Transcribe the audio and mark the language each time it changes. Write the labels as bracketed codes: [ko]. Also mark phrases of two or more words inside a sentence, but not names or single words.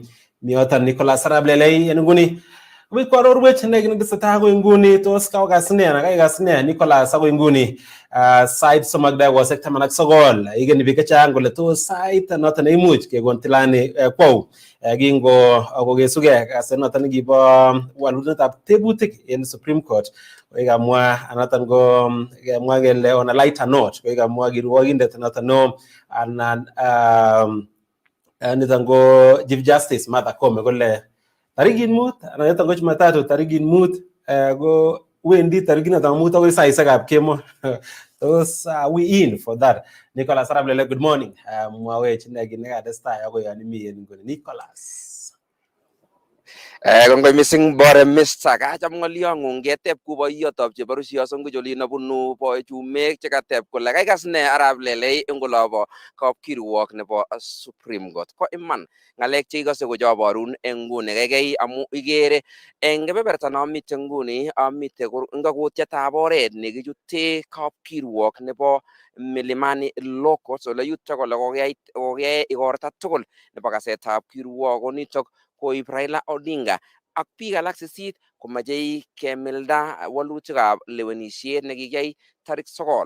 [kln] Mi yoton Nicholas Arap Lelei en nguni. Wik kwarorwech netesetai agoi nguni tos kaukas ne anan kaikas ne Nicholas agoi nguni sait somok dakikoshek 19 igeni biik chechang kole tos sait noton neimuch kekon tilani kwou kingo kokesuge kaset noton nekibo walutietab tebutik en Supreme Court koikamwa noton ko kemwa kele [en] on a lighter note [kln] koikamwa kirwogindet noton no anan niton ko Chief Justice Martha Koome kole tarikit mut anan yoton ko Jumatatu tarikit mut ko wendi tarikit noton mut akoi saisiekab kemo. [en] Tos we in for that? Nicholas Arap Lelei, good morning. [kln] Mwawech kit nekatestai akoi yon imi en nguni Nicholas. Kongoi missing bore Mr. Kacham ng'olyong'ung keteb kuboiyotab cheborusyoson kujolin abunu bochumek chekateb kole kaikas ne Arap Lelei eng olobo kapkirwok nebo Supreme Court. Ko iman ng'alek cheikose kochoborun eng nguni kaikai amu ikere eng kebeberta nomite nguni amite ngakutietab oret nekichute kapkirwok nebo Milimani Law Court ole yutok kole kokiyai igorta tugul nebo kasetab kirwok konitok koib Raila Odinga ak biik alak 8 komache kemilda walutikab lewenisiet nekikiyai tarik 9.